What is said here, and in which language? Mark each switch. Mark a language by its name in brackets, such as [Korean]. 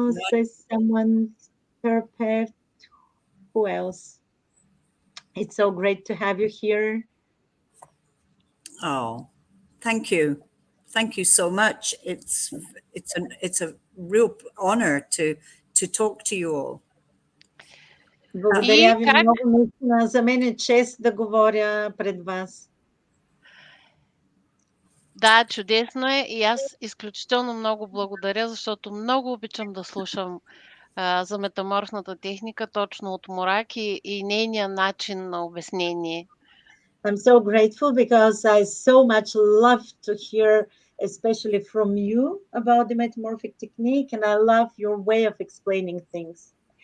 [English] Says someone, therapist. Who else? It's so great to have you here. Oh, thank you. Thank you so much. It's a real honor to talk to you all. [Bulgarian] Благодаря ви много. Наистина, за мен е чест да говоря пред вас. Да, чудесно е и аз изключително много благодаря, защото много обичам да слушам за метаморфната техника точно от Мораг и нейния начин на обяснение. [English] I'm so grateful because I so much love to hear, especially from you, about the metamorphic technique, and I love your way of explaining things.